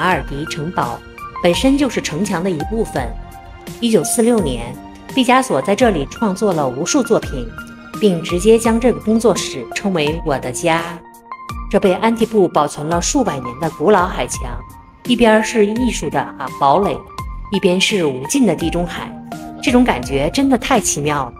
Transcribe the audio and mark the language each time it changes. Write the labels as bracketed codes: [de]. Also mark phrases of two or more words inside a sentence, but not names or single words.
[zh] 尔迪城堡本身就是城牆的一部分。1946年，畢加索在這裡創作了無數作品，並直接將這個工作室稱為我的家。這被安提布保存了數百年的古老海牆，一邊是藝術的堡壘，一邊是無盡的地中海，這種感覺真的太奇妙了。